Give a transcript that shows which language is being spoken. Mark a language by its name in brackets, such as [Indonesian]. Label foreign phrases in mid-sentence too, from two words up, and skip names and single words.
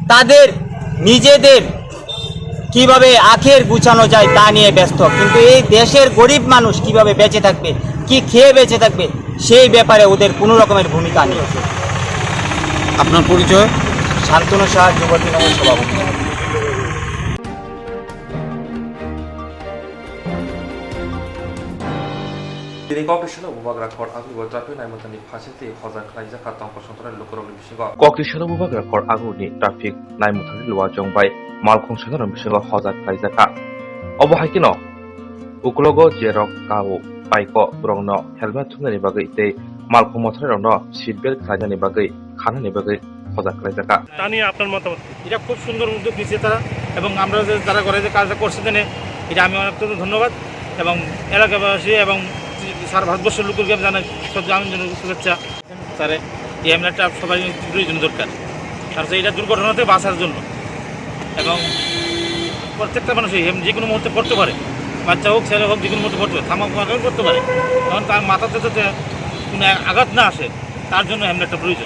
[Bangla] তাদের নিজেদের কিভাবে আখের গুছানো যায় তা নিয়ে ব্যস্ত, কিন্তু এই দেশের গরিব মানুষ কিভাবে বেঁচে থাকবে, কি খেয়ে বেঁচে থাকবে, সেই ব্যাপারে ওদের কোনো রকমের ভূমিকা নেই। আপনার পরিচয়? শান্তনু সাহা, যুব তৃণমূল সভাপতি। [Bodo] दिनै कक्रिसालाव बुबाग्रा कर्ट आगुबो ट्राफिक नायमोननि फारसेथि हजार खालायजाखा तंग संतराय लोकरनि बिसिङाव कक्रिसालाव बुबाग्रा कर्ट आगुनि ट्राफिक नायमोननि लुवा जंबाय मालखं साधारण बिसिङाव हजार खालायजाखा अबहायकिनो उकलगो जेरक काउ बाइको ब्रंनो हेलमेट थुमनायनि बागै तै मालखं मथारनो [English] seat belt [Bodo] खालायनायनि बागै खानायनि बागै हजार खालायजाखा [Bangla] তা নিয়ে আপনার মতামত? এটা খুব সুন্দর উদ্যোগ নিচ্ছে তারা, এবং আমরা যে যারা করে যে কাজটা করছে দেনে এটা আমি অনেক ধন্যবাদ, এবং এলাকাবাসী এবং সারা ভারতবর্ষের লোককে আমি জানাই আমি শুভেচ্ছা। স্যারে এই হেলমেটটা সবাই প্রয়োজন দরকার, কারণ এটা দুর্ঘটনাতে বাঁচার জন্য, এবং প্রত্যেকটা মানুষই যে কোনো মুহূর্তে পড়তে পারে, বাচ্চা হোক ছেলে হোক যে কোনো মুহূর্তে পড়তে পারে, থামাক করতে পারে, তখন তার মাথাতে যাতে কোনো আঘাত না আসে তার জন্য হেলমেটটা প্রয়োজন।